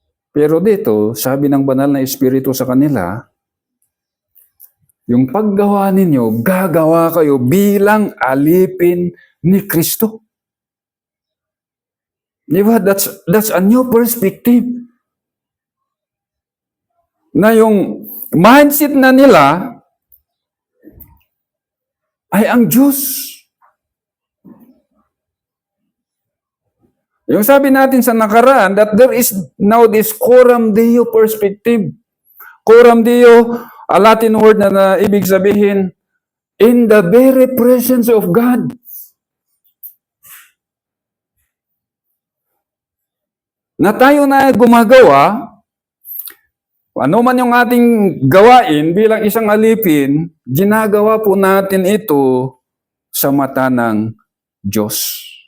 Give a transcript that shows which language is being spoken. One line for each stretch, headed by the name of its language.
Filipino: Pero dito, sabi ng banal na Espiritu sa kanila, yung paggawa ninyo, gagawa kayo bilang alipin ni Kristo. Diba?
English: That's a new perspective.
Filipino: Na yung mindset na nila ay ang Diyos. Yung sabi natin sa nakaraan
English: that there is now this coram Deo perspective. Coram Deo, A Latin word
Filipino: na ibig sabihin,
English: in the very presence of God.
Filipino: Na tayo na gumagawa, ano man yung ating gawain bilang isang alipin, ginagawa po natin ito sa mata ng Diyos.